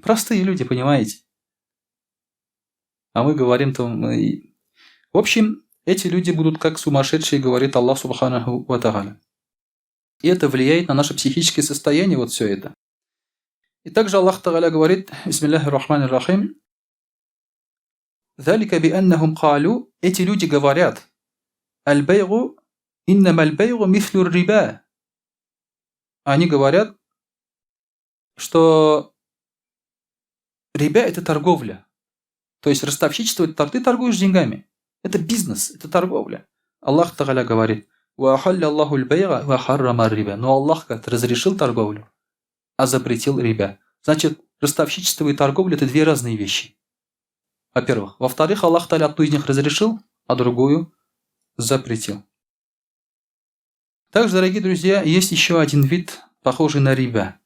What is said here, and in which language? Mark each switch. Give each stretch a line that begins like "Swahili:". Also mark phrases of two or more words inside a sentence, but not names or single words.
Russian: Простые люди, понимаете? А мы говорим там... В общем, эти люди будут как сумасшедшие, говорит
Arabic: الله سبحانه وتعالى.
Russian: И это влияет на наше психическое состояние, вот все это. И также
Arabic: الله تعالى
Russian: говорит,
Arabic: بسم الله الرحمن الرحيم ذلك بأنهم قالوا»,
Russian: эти люди говорят,
Arabic: «البيع إنما البيع مثل الربا».
Russian: Они говорят, что риба – это торговля. То есть ростовщичество – это ты торгуешь деньгами. Это бизнес, это торговля.
Arabic: الله تعالى
Russian: говорит,
Arabic: «وأحل الله البيع وحرم الربا».
Russian: Но Аллах как-то разрешил торговлю, а запретил риба. Значит, ростовщичество и торговля – это две разные вещи. Во-первых. Во-вторых,
Arabic: الله تعالى
Russian: одну из них разрешил, а другую запретил. Также, дорогие друзья, есть еще один вид, похожий на риба.